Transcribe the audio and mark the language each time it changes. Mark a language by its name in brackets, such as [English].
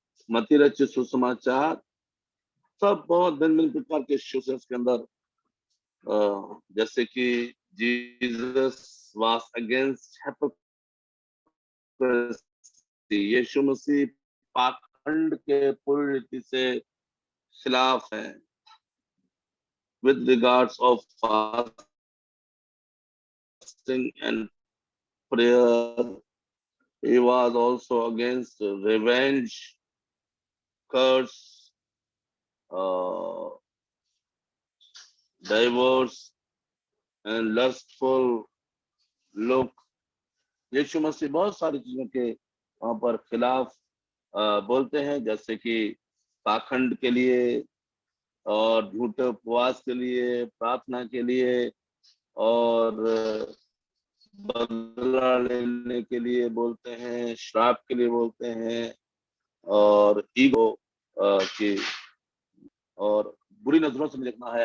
[Hindi] मत्ती रचित सुसमाचार सब बहुत भिन्न भिन्न प्रकार के इश्यूज हैं उसके अंदर। जैसे कि [English] Jesus was against hypocrisy, [Hindi] यीशु मसीह पाखंड के पूर्ण रीति से खिलाफ है। [English] with regards of fasting and prayer, he was also against revenge, curse, divorce and lustful look। [Hindi] यीशु मसीह बहुत सारी चीजों के वहां पर खिलाफ बोलते हैं, जैसे कि पाखंड के लिए और झूठे उपवास के लिए, प्रार्थना के लिए और बदला लेने के लिए बोलते हैं, श्राप के लिए बोलते हैं, और ईगो की, और बुरी नजरों से देखना है।